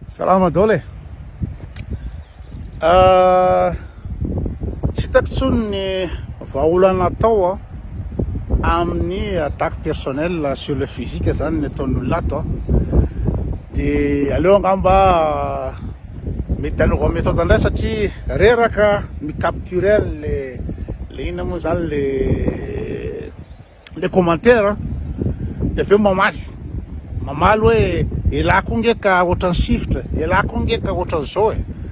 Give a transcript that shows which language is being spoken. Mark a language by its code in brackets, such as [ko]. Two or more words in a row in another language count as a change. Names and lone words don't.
[mg] Salama daholo e. Tsy hitako intsony ny vahaolana atao amin'ny [fr] attaque personnelle sur le physique [mg] zany ny ataon'olona ato de aleo angamba mety anaova méthode indray satria reraka micapturer le ina moa zany le commentaire de aveo mamaly hoe elako ngeka ohatran'ny chiffre, elako ngeka ohatran'ny zao e.